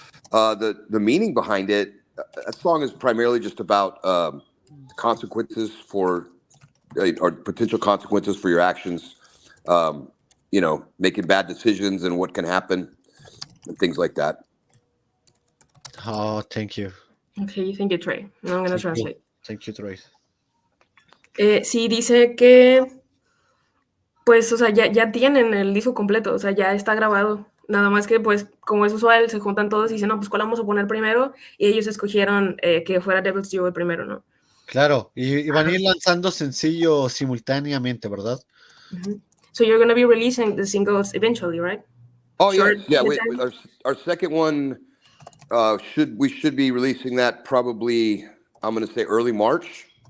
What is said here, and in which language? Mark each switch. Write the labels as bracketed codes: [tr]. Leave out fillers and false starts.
[en] The meaning behind it, that song is primarily just about consequences or potential consequences for your actions. You know, making bad decisions and what can happen and things like that. Oh, thank you. Okay, thank you, Trey. Now I'm going to translate. Thank you, Trey. [es] Sí, dice que, pues, o sea, ya tienen el disco completo, o sea, ya está grabado. Nada más que, pues, como es usual, se juntan todos y dicen, no, pues, ¿cuál vamos a poner primero? Y ellos escogieron que fuera Devil's Due el primero, ¿no? Claro, y van a ir lanzando sencillos simultáneamente, ¿verdad? Mm-hmm. [en] So you're going to be releasing the singles eventually, right? Oh, Short, yes. Yeah, our second one, we should be releasing that probably, I'm going to say early March.